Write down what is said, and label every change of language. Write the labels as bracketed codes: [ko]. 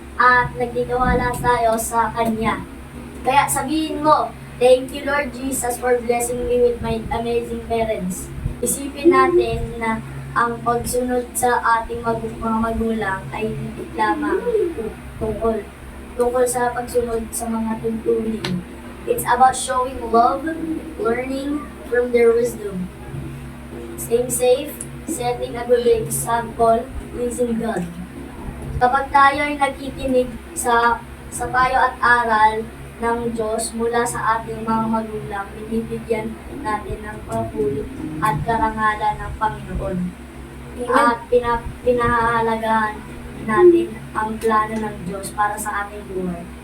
[tl] At nagtitiwala tayo sa Kanya. Kaya sabihin mo, [en] thank you Lord Jesus for blessing me with my amazing parents. [tl] Isipin natin na ang pagsunod sa ating mga magulang ay hindi lamang tungkol sa pagsunod sa mga tuntunin. [en] It's about showing love, learning from their wisdom, staying safe, setting a good example, pleasing God. [tl] Kapag tayo ay nakikinig sa payo at aral ng Diyos mula sa ating mga magulang, binibigyan natin ng papuri at karangalan ng Panginoon. At pinahahalagahan natin ang plano ng Diyos para sa ating buhay.